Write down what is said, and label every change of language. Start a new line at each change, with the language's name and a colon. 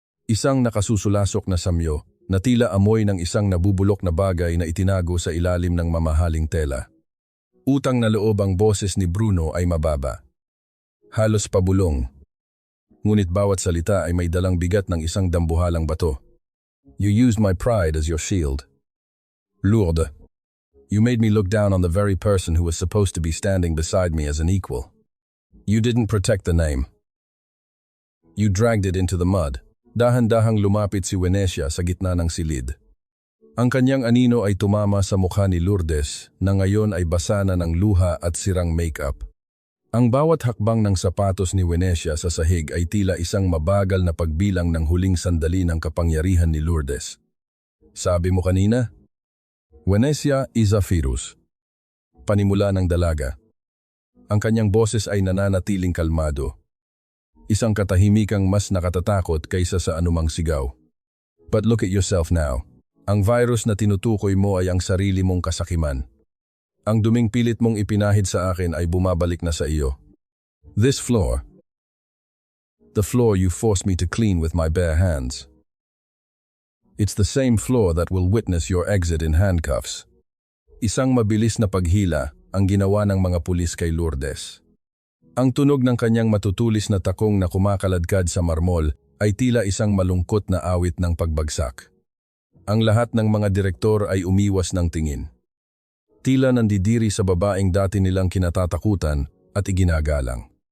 Filipino: Isang nakasusulasok na samyo na tila amoy ng isang nabubulok na bagay na itinago sa ilalim ng mamahaling tela. Utang na loob ang boses ni Bruno ay mababa. Halos pabulong. Ngunit bawat salita ay may dalang bigat ng isang dambuhalang bato.
English: You used my pride as your shield. Lourdes, you made me look down on the very person who was supposed to be standing beside me as an equal. You didn't protect the name. You dragged it into the mud.
Filipino: Dahan-dahang lumapit si Wenecia sa gitna ng silid. Ang kanyang anino ay tumama sa mukha ni Lourdes na ngayon ay basa na ng luha at sirang makeup. Ang bawat hakbang ng sapatos ni Wenecia sa sahig ay tila isang mabagal na pagbilang ng huling sandali ng kapangyarihan ni Lourdes. Sabi mo kanina,
English: Wenecia is a virus.
Filipino: Panimula ng dalaga. Ang kanyang boses ay nananatiling kalmado. Isang katahimikang mas nakatatakot kaysa sa anumang sigaw.
English: But look at yourself now.
Filipino: Ang virus na tinutukoy mo ay ang sarili mong kasakiman. Ang duming pilit mong ipinahid sa akin ay bumabalik na sa iyo.
English: This floor, the floor you forced me to clean with my bare hands. It's the same floor that will witness your exit in handcuffs.
Filipino: Isang mabilis na paghila ang ginawa ng mga pulis kay Lourdes. Ang tunog ng kanyang matutulis na takong na kumakaladkad sa marmol ay tila isang malungkot na awit ng pagbagsak. Ang lahat ng mga direktor ay umiwas ng tingin. Tila nandidiri sa babaeng dati nilang kinatatakutan at iginagalang.